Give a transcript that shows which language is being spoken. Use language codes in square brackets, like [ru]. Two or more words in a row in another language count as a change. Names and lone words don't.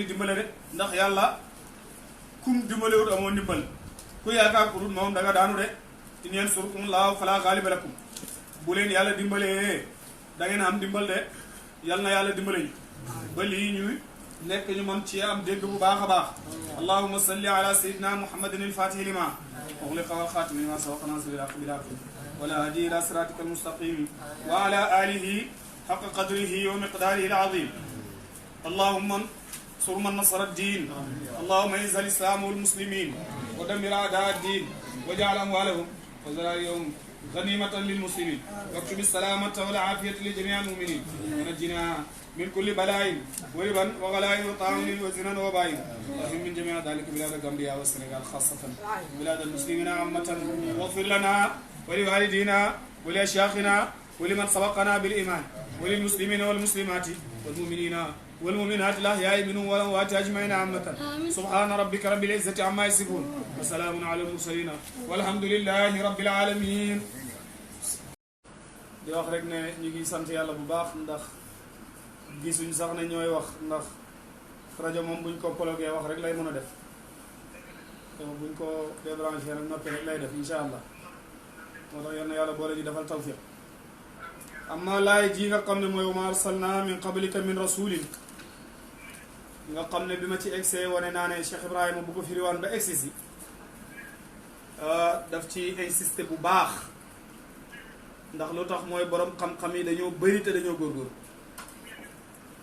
[wo] di dimbale de ndax yàlla kum dimbalewut amoo ndimbal ku yaakaar ku dul moom da nga daanu de [ar] إن ينصركم الله فلا غالب لكم [wo] bu leen yàlla dimbalee da ngeen am dimbal de yal na yàlla dimbale ñu ba lii ñu nekk ñu mën ci am dégg bu baax a baax [ar] اللهم صل على سيدنا محمد الفاتح لما أغلق والخاتم لما سبق ناصر الحق بالحق والهادي إلى صراطك المستقيم وعلى آله حق قدره ومقداره العظيم اللهم انصر من نصر الدين اللهم أعز الإسلام والمسلمين ودمر أعداء الدين واجعل أموالهم وذراريهم غنيمة للمسلمين واكتب السلامة والعافية لجميع المؤمنين ونجنا من كل بلاء وربا وغلاء وطاعون وزنا وباء وهم من جميع ذلك بلاد الغامبيا والسنغال خاصة بلاد المسلمين عامة واغفر لنا ولوالدينا ولأشياخنا ولمن سبقنا بالإيمان وللمسلمين والمسلمات والمؤمنين والمؤمنات الأحياء منهم والأموات أجمعين عامة سبحان ربك رب العزة عما يصفون وسلام على المرسلين والحمد لله رب العالمين [wo] di wax rek ne ñu ngi sant yàlla bu baax ndax gisuñ sax ne ñooy wax ndax rajo moom buñ ko plugé wax rek lay mën a def te buñ ko débranché rek noppi rek lay def [ar] إن شاء الله [wo] moo tax yal na yàlla boole ñu defal tawfiq amma laay ji nga xam ne mooy [ar] وما أرسلنا من قبلك من رسول [wo] nga xam ne bi ma ci egsee wane naa ne Cheikh Ibrahima bu ko firiwaan ba egsi si daf ci insisté bu baax ndax lu tax mooy borom xam-xam yi dañoo bëri te dañoo góorgóor